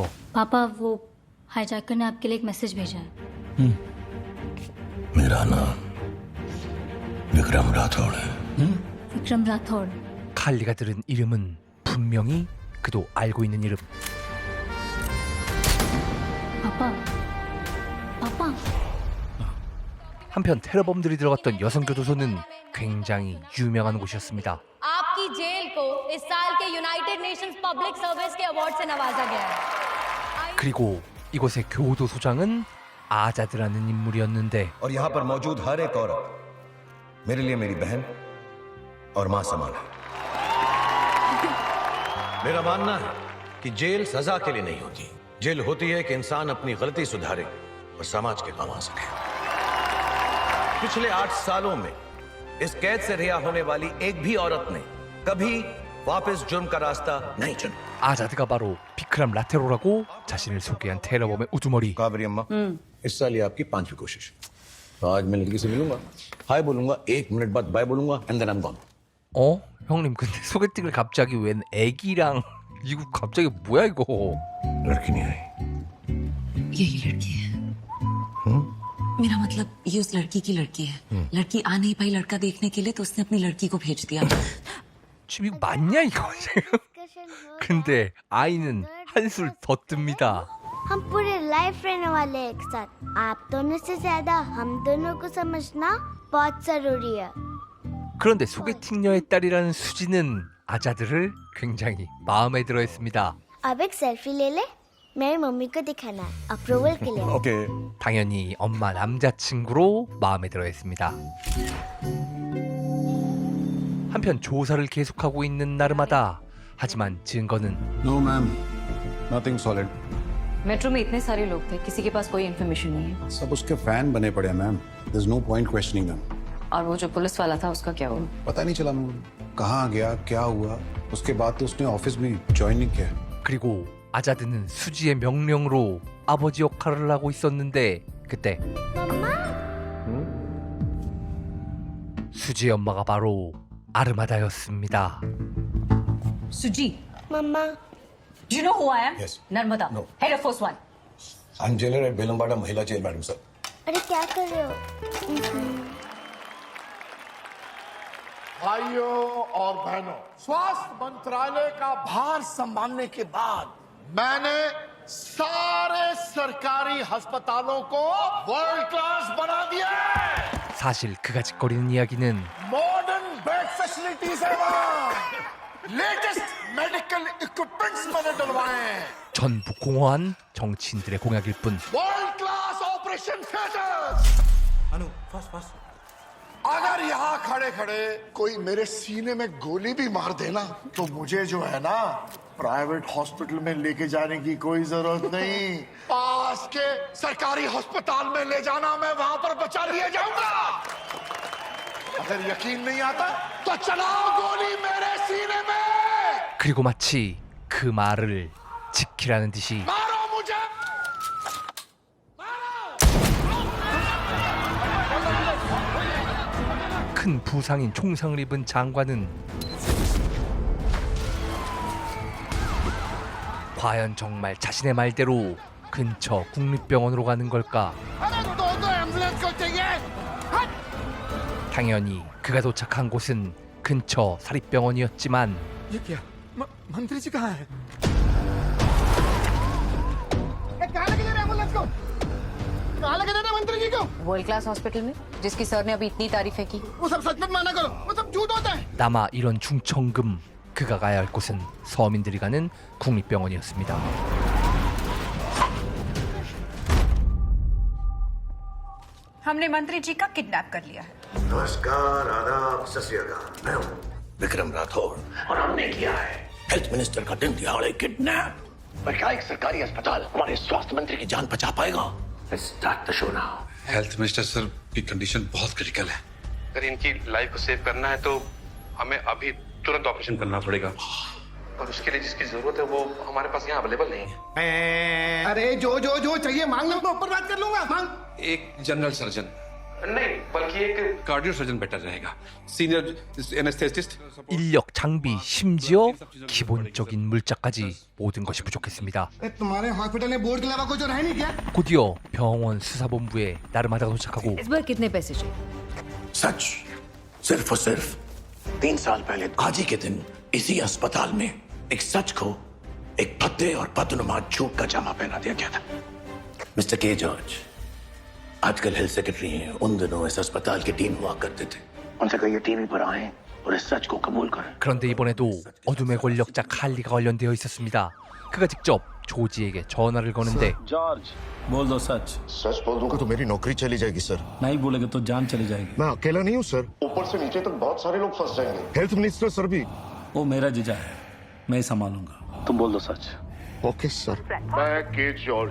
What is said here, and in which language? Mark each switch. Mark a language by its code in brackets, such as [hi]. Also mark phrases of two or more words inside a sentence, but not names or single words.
[hi] पापा वो हाईजैकर ने आपके लिए एक मैसेज भेजा है. मेरा नाम विक्रम राठौड़ है. विक्रम राठौड़. [ko] 칼리가 들은 이름은 분명히 그도 알고 있는 이름. [hi] पापा पापा [ko] 한편 테러범들이 들어갔던 여성교도소는 굉장히 유명한 곳이었습니다. [hi] आपकी जेल को इस साल के यूनाइटेड नेशंस पब्लिक सर्विस के अवार्ड से नवाजा गया है. [ko] 그리고 이곳의 교도소장은 아자드라는 인물이었는데 [hi] और यहाँ पर मौजूद हर एक औरत मेरे लिए मेरी बहन और मां समान है. मेरा मानना है कि जेल सजा के लिए नहीं होती. जेल होती है कि इंसान अपनी गलती सुधारे और समाज के काम आ सके. पिछले 8 सालों में इस कैद से रिहा होने वाली एक भी औरत ने कभी वापस जुर्म का रास्ता नहीं चुना. [ko] 아자드가 바로 비크람 라테로라고 자신을 소개한 테러범의 우두머리. [hi] काबरी अम्मा, इस साल ये आपकी 5वीं कोशिश. तो आज मैं लड़की से मिलूंगा, हाय बोलूंगा, 1 मिनट बाद बाय बोलूंगा, [en] and then I am gone. [ko] 형님 근데 소개팅을 갑자기 웬 애기랑 이거 갑자기 뭐야 이거. [hi] लड़की नहीं आई. यही लड़की है. मेरा मतलब ये उस लड़की की लड़की है. लड़की आ नहीं पाई लड़का देखने के लिए तो उसने अपनी लड़की को भेज दिया. [ko] 지금 이거 맞냐 이거 지금. 근데 아이는 한술 더 뜹니다. [hi] हम पूरे लाइफ रहने वाले हैं एक साथ. आप दोनों से ज्यादा हम दोनों को समझना बहुत जरूरी है. [ko] 그런데 소개팅녀의 딸이라는 수지는 아자드를 굉장히 마음에 들어했습니다. [hi] अब एक सेल्फी ले ले. मेरी मम्मी को दिखाना है अप्रूवल के लिए. ओके. [ko] 당연히 엄마 남자친구로 마음에 들어했습니다. 한편 조사를 계속하고 있는 나름하다. 하지만 증거는 [en] No, ma'am. Nothing solid. [hi] मेट्रो में इतने सारे लोग थे, किसी के पास कोई इन्फॉर्मेशन नहीं है. सब उसके फैन बने पड़े हैं, मैम. [en] There's no point questioning them. [hi] और वो जो पुलिस वाला था उसका क्या हुआ? पता नहीं चला मैम. कहाँ गया, क्या हुआ? उसके बाद तो उसने ऑफिस भी ज्वाइन नहीं किया. [ko] 그리고 아자드는 수지의 명령으로 아버지 역할을 하고 있었는데 그때 수지의 엄마가 바로 아르마다였습니다. [hi] सुजी. मम्मा. [en] Do you know who I am? Yes. नर्मदा. No. Head of Force 1. I am jailer at Belambada Mahila Jail, madam sir. [hi] अरे क्या कर रहे हो? भाइयों और बहनों, स्वास्थ्य मंत्रालय का भार संभालने के बाद मैंने सारे सरकारी अस्पतालों को [en] world class [hi] बना दिया है. [ko] 사실 그가 짓거리는 이야기는 [en] modern bed facilities [hi] है वहाँ. [en] latest medical equipments [hi] मैंने डलवाए हैं. [ko] 전부 공허한 정치인들의 공약일 뿐. [en] world class operation theaters. Anu, fast fast. [hi] अगर यहाँ खड़े खड़े कोई मेरे सीने में गोली भी मार देना तो मुझे जो है ना [en] private hospital [hi] में लेके जाने की कोई जरूरत नहीं. पास के सरकारी अस्पताल में ले जाना, मैं वहां पर बचा लिया जाऊंगा. अगर यकीन नहीं आता तो चलाओ गोली मेरे सीने में. [ko] 그리고 마치 그 말을 지키라는 듯이 [hi] मारो मुझे. [ko] 큰 부상인 총상을 입은 장관은 과연 정말 자신의 말대로 근처 국립병원으로 가는 걸까? 당연히 그가 도착한 곳은 근처 사립병원이었지만 [hi] ये क्या? मंत्री जी कहाँ है? कहाँ लेके जा रहे एम्बुलेंस को? कहाँ लेके जा रहे मंत्री जी को? [en] world class hospital [hi] में, जिसकी सर ने अभी इतनी तारीफें की. वो सब सच मत माना करो, वो सब झूठ होता है. [ko] 남아 이런 중천금 그가 가야 할 곳은 서민들이 가는 국립병원이었습니다. [hi] हमने मंत्री जी का किडनैप कर लिया है. नमस्कार, आदाब, सत श्री अकाल. मैं हूँ विक्रम राठौर, और हमने किया है [en] health minister [hi] का दिन दिहाड़े किडनैप। पर क्या एक सरकारी अस्पताल हमारे स्वास्थ्य मंत्री की जान बचा पाएगा? [en] start the show now. health minister sir [hi] की कंडीशन बहुत क्रिटिकल है। अगर इनकी लाइफ को सेव करना है तो हमें अभी तुरंत ऑपरेशन करना पड़ेगा, और उसके लिए जिसकी जरूरत है वो हमारे पास यहाँ अवेलेबल नहीं है। अरे जो चाहिए मांग लो, मैं ऊपर बात कर लूंगा। मांग। एक [en] general surgeon [hi] नहीं, बल्कि एक [en] cardio surgeon better [hi] रहेगा। [en] senior anesthetist. [ko] 인력, 장비, 심지어 기본적인 물자까지 모든 것이 부족했습니다. [hi] तुम्हारे हॉस्पिटल में बोर्ड के अलावा कुछ और है नहीं क्या? [ko] 곧이어 병원 수사본부에 나르마다가 도착하고 [hi] इस बार कितने पैसे चाहिए? सच, सिर्फ और सिर्फ 3 साल पहले आज ही के दिन इसी अस्पताल में एक सच को एक भद्दे और बदनुमा झूठ का जामा पहना दिया गया था। मिस्टर के जॉर्ज आजकल [en] health secretary [hi] हैं, उन दिनों इस अस्पताल की टीम हुआ करते थे। उनसे कहिए टीवी पर आए और इस सच को कबूल करें। [ko] 그런데 이번에도 어둠의 권력자 칼리가 관련되어 있었습니다. 그가 직접 조지에게 전화를 거는데 [hi] जॉर्ज बोल दो सच। सच बोल दूंगा तो मेरी नौकरी चली जाएगी सर। नहीं बोलेगे तो जान चली जाएगी। मैं अकेला नहीं हूँ सर, ऊपर से नीचे तक बहुत सारे लोग फंस जाएंगे। [en] health minister sir [hi] भी। वो मेरा जीजा है, मैं संभालूंगा। तुम बोल दो सच। [en] okay sir. [hi] मैं के जॉर्ज,